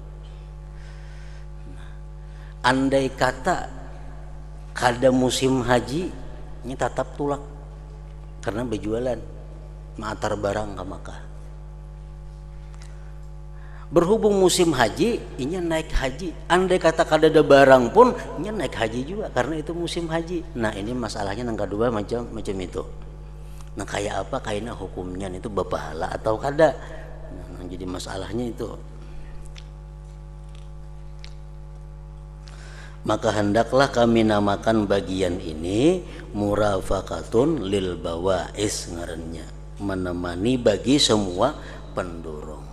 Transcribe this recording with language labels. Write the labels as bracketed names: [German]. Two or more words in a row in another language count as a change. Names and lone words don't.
[Banjar] Andai kata kada musim haji, ini tetap tulak karena berjualan, mengantar barang ke Makkah. Berhubung musim haji, inya naik haji. Andai kata kada ada barang pun, inya naik haji juga karena itu musim haji. [Indonesian] Nah ini masalahnya yang kedua macam itu. Nah kayak apa kayaknya hukumnya itu berpahala atau kada. Nah, jadi masalahnya itu. Maka hendaklah kami namakan bagian ini [Arabic] مرافقة للبواعث [Indonesian] ngarannya, menemani bagi semua pendorong.